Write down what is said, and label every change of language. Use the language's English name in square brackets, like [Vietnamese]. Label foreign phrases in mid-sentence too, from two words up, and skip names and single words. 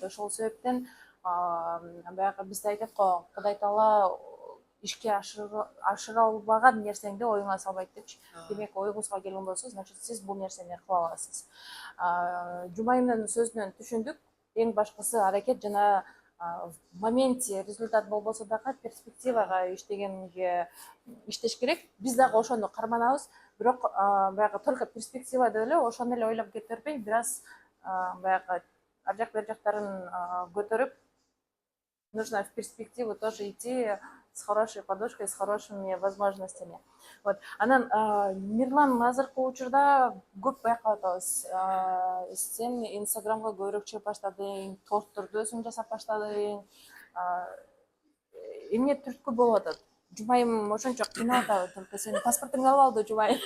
[Kyrgyz] Ошол себептен баягы бизде айтат го, Кудай Таала ишке ашыра албаган нерсеңди оюңа салбайт депчи. Демек оюңузга келген болсо, значит сиз бул нерсени кыла аласыз. Жумайымдын сөзүнөн түшүндүк, эң башкысы аракет жана [Russian] в моменте результат [Kyrgyz] болбосо дагы перспективага иштеш керек. Биз дагы ошону карманабыз, бирок баягы [Russian] только перспектива [Kyrgyz] деп эле ошону эле ойлоп кете бербей, бир аз баягы ар жак бер жактарын көтөрүп, [Russian] нужно в перспективу тоже идти с хорошей подушкой, с хорошими возможностями. Вот. [Kyrgyz] Анан Мирлан азыркы учурда көп байкап атабыз. Сен Инстаграмга көбүрөөк чыгып баштадың, тортторду өзүң жасап баштадың. Эмне түрткү болуп атат? Жумайым ошончо кыйнап атабы? Только сенин паспортуңду алып алды Жумайым.